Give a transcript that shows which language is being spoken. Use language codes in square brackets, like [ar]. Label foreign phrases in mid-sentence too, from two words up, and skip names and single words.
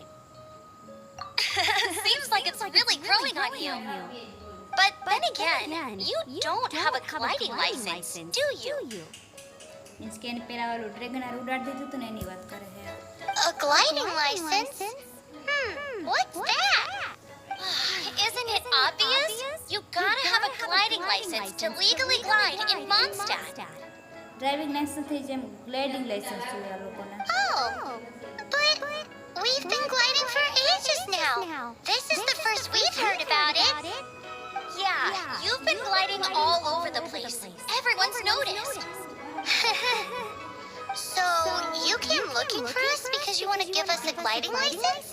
[en] Seems like it's really growing on you. But then again, you don't have a gliding license, do you? [gu] મીન્સ કે એને પેલા ઓલું ડ્રેગન આ ઉડાડી દીધું હતું ને એની વાત કરે છે. [en] A gliding license? What's that? Isn't it obvious? You gotta have a gliding license to legally glide in Mondstadt. driving licenseથી [gu] જેમ [en] gliding license [gu] જોઈએ આ લોકોને. [en] Oh, but we've been gliding for ages now. This is the first we've heard about it. Yeah, you've been gliding all over the place. Everyone's noticed. So, you came looking for us because you want to give us a gliding license?